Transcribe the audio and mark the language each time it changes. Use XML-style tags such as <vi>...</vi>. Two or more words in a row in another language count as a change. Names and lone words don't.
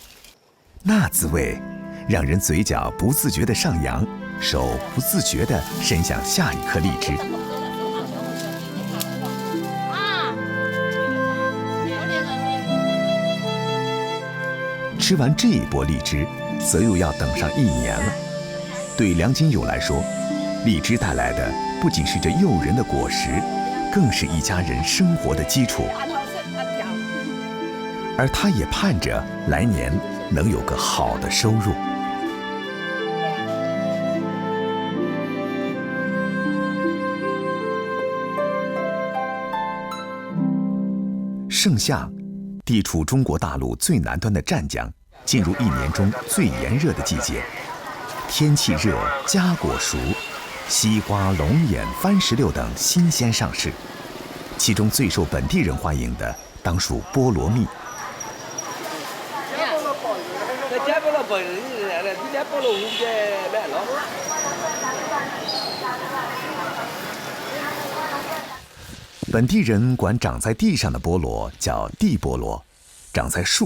<zh>那滋味，讓人嘴角不自覺地上揚，手不自覺地伸向下一顆荔枝。吃完這一波荔枝，則又要等上1年了。對梁金友來說，荔枝帶來的不僅是這誘人的果實，更是一家人生活的基礎。而他也盼着來年能有個好的收入。盛夏，地处中国大陆最南端的湛江，进入1年中最炎热的季节。天气热，佳果熟，西瓜、龙眼、番石榴等新鲜上市。其中最受本地人歡迎的，當屬菠蘿蜜。本地人管長在地上的菠蘿叫地菠蘿，長在樹</zh>